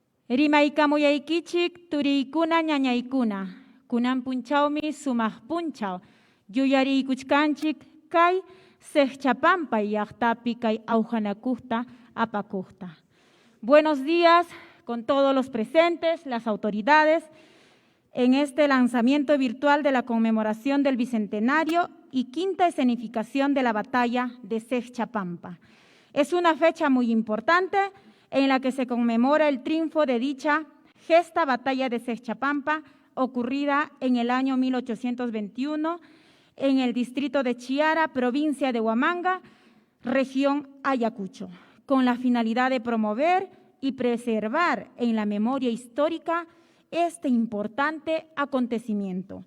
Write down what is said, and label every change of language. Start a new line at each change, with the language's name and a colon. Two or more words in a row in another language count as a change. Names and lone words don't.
Quechua: Rimaykamuyaykichik turiykuna ñañaykuna, kunan punchawmi sumaq punchaw, yuyariykuchkanchik kay Sejchapampay llaqtapi kay awjanakuqta apakuqta.
Spanish: Buenos días con todos los presentes, las autoridades, en este lanzamiento virtual de la conmemoración del Bicentenario y quinta escenificación de la batalla de Sejchapampa. Es una fecha muy importante en la que se conmemora el triunfo de dicha gesta batalla de Sejchapampa, ocurrida en el año 1821 en el distrito de Chiara, provincia de Huamanga, región Ayacucho, con la finalidad de promover y preservar en la memoria histórica este importante acontecimiento.